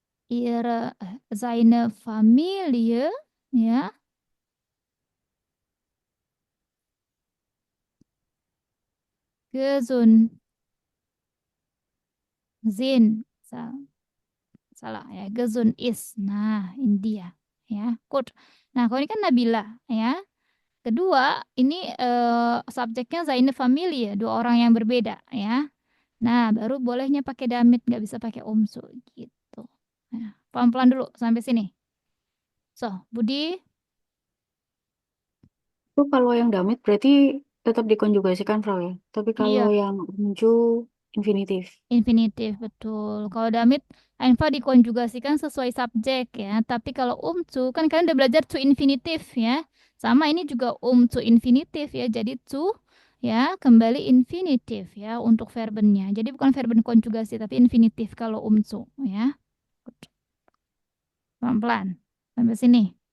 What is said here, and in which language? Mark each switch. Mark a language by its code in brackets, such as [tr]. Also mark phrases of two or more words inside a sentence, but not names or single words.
[de] seine Familie, ya, gesund sind. [id] Salah ya, [de] gesund is. [id] Nah, ini dia ya. Good. Nah, kalau ini kan Nabila ya. Kedua, ini subjeknya [de] seine Familie, [id] dua orang yang berbeda ya. Nah, baru bolehnya pakai damit, nggak bisa pakai umsu gitu. Nah, pelan-pelan dulu sampai sini. So, Budi, Itu kalau yang damit berarti tetap dikonjugasikan, Frau ya. Tapi kalau iya, yang unju infinitif. infinitif betul. Kalau damit einfach dikonjugasikan sesuai subjek ya. Tapi kalau zu kan kalian udah belajar zu infinitif ya. Sama ini juga zu infinitif ya. Jadi zu ya kembali infinitif ya untuk verbennya. Jadi bukan verben konjugasi tapi infinitif kalau zu ya. Pelan-pelan sampai sini.